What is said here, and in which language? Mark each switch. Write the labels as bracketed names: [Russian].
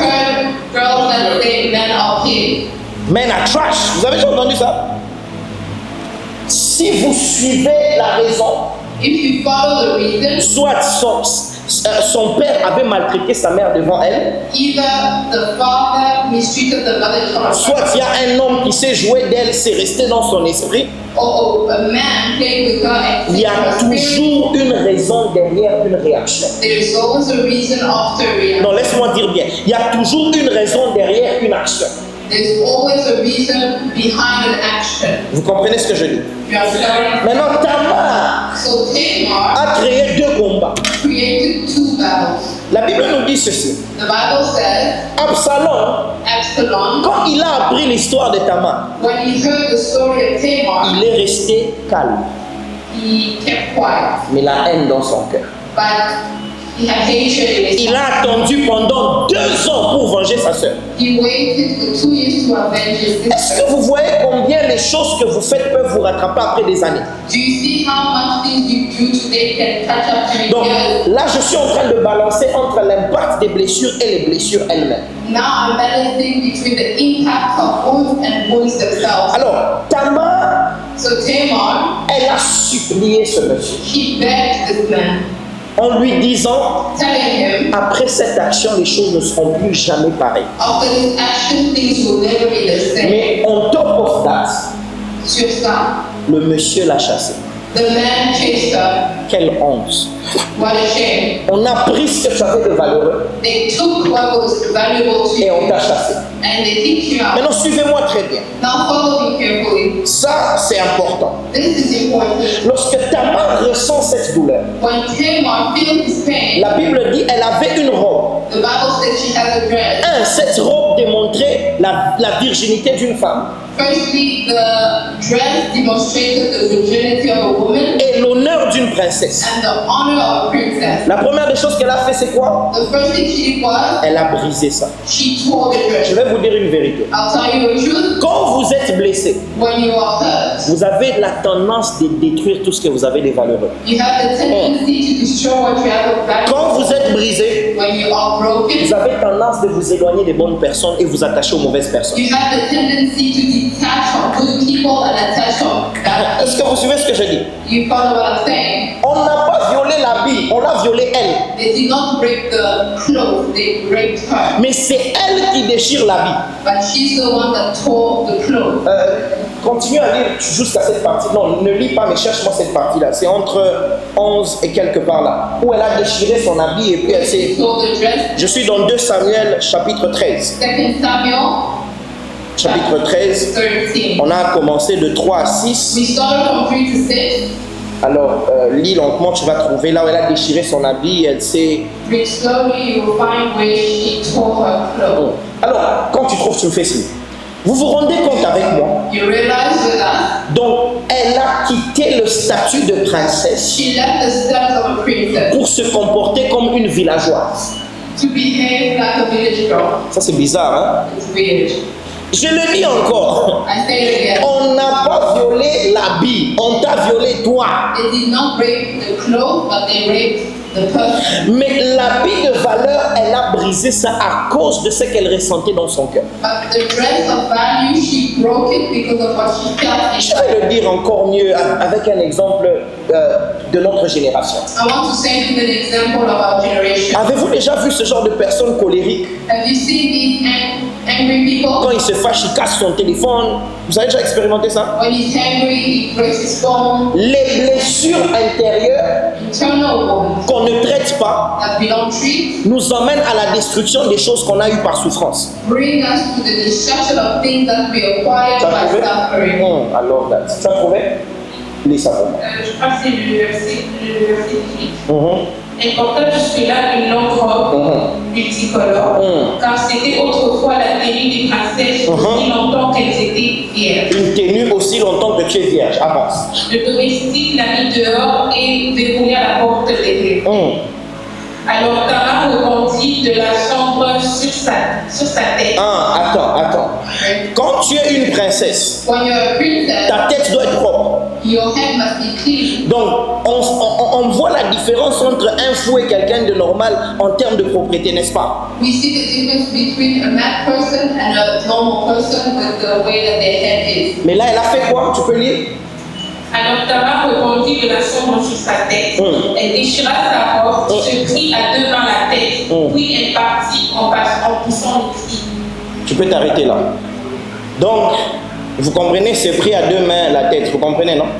[English] heard girls that say men are pigs? Men are trash. [French] Vous avez déjà entendu ça? Si vous suivez la raison, [English] If you follow the reason, [French] soit son père avait maltraité sa mère devant elle, [English] either the father mistreated the mother in front of [French] soit il y a un homme qui s'est joué d'elle, c'est resté dans son esprit, [English] or a man played with her and [French] il y a toujours une raison derrière une réaction. [English] there is always a reason after a reaction. [French] Non, laisse-moi dire bien. Il y a toujours une raison derrière une action. [English] There's always a reason behind an action. [French] Vous comprenez ce que je dis? [English] You understand? [French] Maintenant, Tamar [English] So Tamar [French] a créé deux combats. [English] created two battles. [French] La Bible nous dit ceci. [English] The Bible says [French] Absalom, [English] Absalom, [French] quand il a appris l'histoire de Tamar, [English] when he heard the story of Tamar, [French] il est resté calme, [English] he kept quiet. [French] mais la haine dans son cœur. [English] But he had hatred in his [French] Il a attendu pendant 2 ans pour venger sa sœur. [English] He waited for 2 years to avenge his [French] Est-ce [English] sister. [French] que vous voyez combien les choses que vous faites peuvent vous rattraper après des années? [English] Do you see how much things you do today can catch up to [French] Donc [English] you? [French] là, je suis en train de balancer entre l'impact des blessures et les blessures elles-mêmes. [English] Now I'm balancing between the impact of wounds and wounds themselves. [French] Alors, Tamar, [English] So Tamar, [French] elle a supplié ce monsieur [English] he begged this man, [French] en lui disant, [English] telling him, [French] après cette action, les choses ne seront plus jamais pareilles. [English] after this action, things will never be the same. [French] Mais [English] on top of that, [French] Sur ça, le monsieur l'a chassé. [English] the man chased her. [French] Quelle honte. [English] What a shame. [French] On a pris ce que tu avais de valeureux [English] They took what was valuable to [French] et on [English] you [French] t'a chassé. [English] and they kicked you out. [French] Maintenant, suivez-moi très bien. [English] Now follow me carefully. [French] Ça, c'est important. [English] This is important. [French] Lorsque Tamar ressent cette douleur, [English] When Tamar feels his pain, [French] la Bible dit elle avait une robe. [English] the Bible says she has a dress. [French] Cette robe démontrait la virginité d'une femme [English] Firstly, the dress demonstrated the virginity of a woman [French] et l'honneur d'une princesse. [English] and the honor of a princess. [French] La première des choses qu'elle a fait, c'est quoi? [English] The first thing she did was [French] Elle a brisé ça. [English] she tore the [French] Je [English] dress. [French] vais vous dire une vérité. [English] I'll tell you the truth. [French] Quand vous êtes blessé, [English] When you are hurt, [French] vous avez la tendance de détruire tout ce que vous avez de valeureux. [English] you have the tendency to destroy what you have of value. [French] Quand vous êtes brisé, [English] When you are broken, [French] vous avez tendance de vous éloigner des bonnes personnes et vous attacher aux mauvaises personnes. [English] you have the tendency to detach from good people and attach from bad [French] Est-ce que vous suivez ce que je dis? [English] people. You follow what I'm saying? [French] On n'a pas violé l'habit, on l'a violé elle. [English] They did not break the clothes, they raped her. [French] Mais c'est elle qui déchire l'habit. [English] But she's the one that tore the clothes. [French] Continue à lire jusqu'à cette partie. Non, ne lis pas, mais cherche-moi cette partie-là. C'est entre 11 et quelque part là. Où elle a déchiré son habit et puis elle s'est... [English] She tore the dress. [French] Je suis dans 2 Samuel chapitre 13. [English] 2 Samuel [French] Chapitre 13. [English] 13. [French] On a commencé de 3 à 6. [English] We started from 3 to 6. [French] Alors, lis lentement, tu vas trouver là où elle a déchiré son habit. Elle s'est... [English] Read slowly, you will find where she tore her clothes. [French] Alors, quand tu trouves, tu me fais signe. Vous vous rendez compte avec moi? [English] You realize with us, [French] Donc, elle a quitté le statut de princesse [English] she left the status of a princess [French] pour se comporter comme une villageoise. [English] to behave like a village girl. [French] Ça, c'est bizarre, hein? [English] It's weird. [French] Je le dis encore. [English] I say it again. [French] On n'a pas violé l'habit, on t'a violé toi. [English] They did not rape the clothes, but they raped the person. [French] Mais l'habit de valeur, elle a brisé ça à cause de ce qu'elle ressentait dans son cœur. [English] But the dress of value, she broke it because of what she felt [French] Je [English] inside. [French] vais le dire encore mieux avec un exemple de notre génération. [English] I want to say to an example of our generation. [French] Avez-vous déjà vu ce genre de personnes colériques? [English] Have you seen these angry people? [French] Quand il se fâche, il casse son téléphone. Vous avez déjà expérimenté ça? [English] When he's angry, he breaks his phone. [French] Les blessures intérieures [English] Internal wounds [French] qu'on ne traite pas [English] that we don't treat [French] nous emmènent à la destruction des choses qu'on a eues par souffrance. [English] bring us to the destruction of things that we acquired [French] Tu as [English] by [French] trouvé? [English] suffering. I love that. [French] Tu as trouvé? Lis ça pour moi. Je crois que c'est le verset 18. Elle porta jusque-là une longue robe multicolore, car c'était autrefois la tenue des princesses aussi longtemps qu'elles étaient vierges. Une tenue aussi longtemps que tu es vierge. Avance. Le domestique la mit dehors et verrouilla la porte derrière. Alors Tamar rebondit de la chambre sur sa tête. Attends. Quand tu es une princesse, [English] When you're a princess, [French] ta tête doit être propre. [English] your head must be clean. [French] Donc, on voit la différence entre un fou et quelqu'un de normal en termes de propriété, n'est-ce pas? [English] We see the difference between a mad person and a normal person with the way that their head is. [French] Mais là, elle a fait quoi? Tu peux lire? Alors Tamar rebondit de la chambre sur sa tête. Elle déchira sa robe, se prit à deux mains la tête, puis elle partit en poussant les cris. Tu peux t'arrêter là. Donc, vous comprenez, c'est pris à deux mains la tête. Vous comprenez, non?